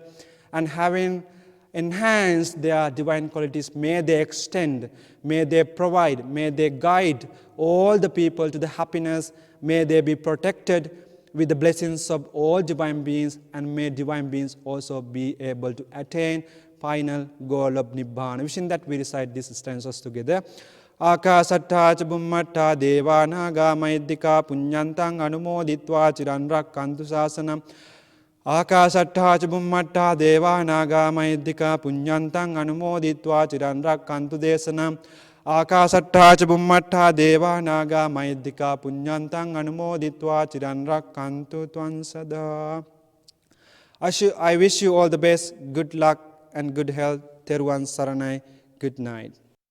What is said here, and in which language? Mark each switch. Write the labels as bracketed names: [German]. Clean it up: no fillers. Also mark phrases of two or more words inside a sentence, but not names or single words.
[English] And having enhanced their divine qualities, may they extend, may they provide, may they guide all the people to the happiness. May they be protected with the blessings of all divine beings, and may divine beings also be able to attain final goal of Nibbana. Wishing that we recite these stanzas together. [Pali] Akasatta ca bummatta devanaga maiddika punyantang anumoditva chiran rakkantu sasanam. Akasatta ca bummatta devanaga maiddika punyantang anumoditva chiran rakkantu desanam. Akasatta ca bummatta devanaga maiddika punyantang anumoditva chiran rakkantu tvam sada. [English] I wish you all the best, good luck and good health. [Sinhala] Teruvan Saranai. [English] Good night.